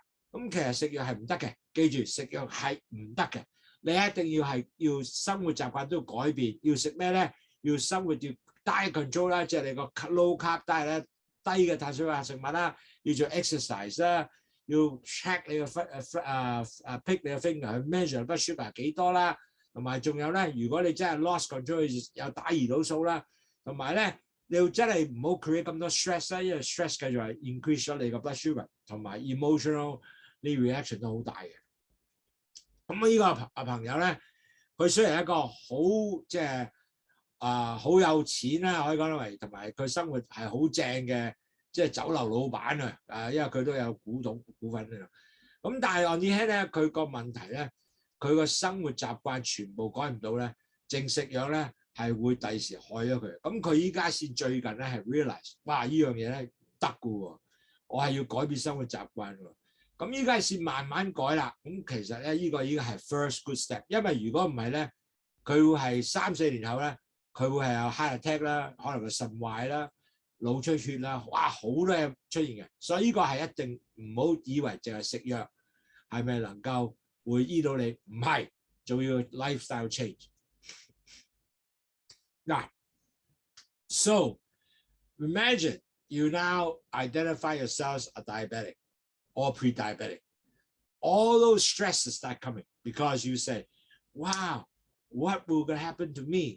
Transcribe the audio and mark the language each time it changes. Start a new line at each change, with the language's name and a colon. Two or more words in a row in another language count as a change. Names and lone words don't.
Cantonese: 咁其實食藥係唔得嘅，記住食藥係唔得嘅。你一定要生活習慣都要改變，要食咩咧？要生活要
English: diet control
Cantonese: 啦，即係你個
English: low carb diet
Cantonese: 咧，低嘅碳水化合物食物啦，要做 exercise 啦，要 check 你個pick 你個 finger 去
English: measure blood sugar
Cantonese: 幾多啦，同埋仲有咧，如果你真係
English: lost control，
Cantonese: 有打胰島素啦，同埋咧你要真係唔好 create 咁多 stress 啦，因為 stress 繼續係 increase 咗你個
English: blood sugar
Cantonese: 同埋 emotional 呢 reaction 都好大嘅。咁呢個朋友咧，佢雖然係一個好即係好有錢啦，可以講得為，同埋佢生活係好正嘅，即係酒樓老闆啊，因為佢都有股份啊。咁但係
English: on the hand
Cantonese: 咧，佢個問題咧，佢個生活習慣全部改唔到咧，淨食藥咧係會第時害咗佢。咁佢依家先最近咧係 realize， 哇！呢樣嘢咧唔得㗎喎，我係要改變生活習慣喎。咁依家先慢慢改啦。咁其實咧，呢個已經係
English: first good step，
Cantonese: 因為如果唔係咧，佢會係3-4年後咧，佢會係有
English: heart attack
Cantonese: 啦，可能個腎壞啦、腦出血啦，哇，好多嘢出現嘅。所以呢個係一定唔好以為淨係食藥係咪能夠會醫到你，唔係，仲要
English: lifestyle change。嗱 ，so imagine you now identify yourself as a diabetic or pre-diabetic. All those stresses start coming because you say, wow, what will happen to me?